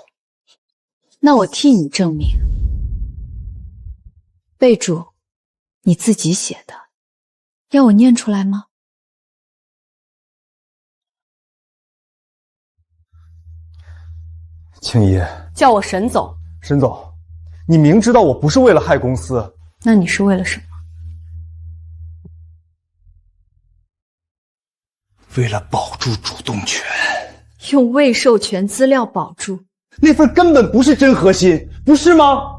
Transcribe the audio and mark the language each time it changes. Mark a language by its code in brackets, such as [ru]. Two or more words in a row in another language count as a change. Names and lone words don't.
[zh] 那我替你證明。備註，你自己寫的，要我念出來嗎？青怡，叫我沈總。沈總，你明知道我不是為了害公司，那你是為了什麼？為了保住主動權，用未授權資料保住。那份根本不是真核心，不是嗎？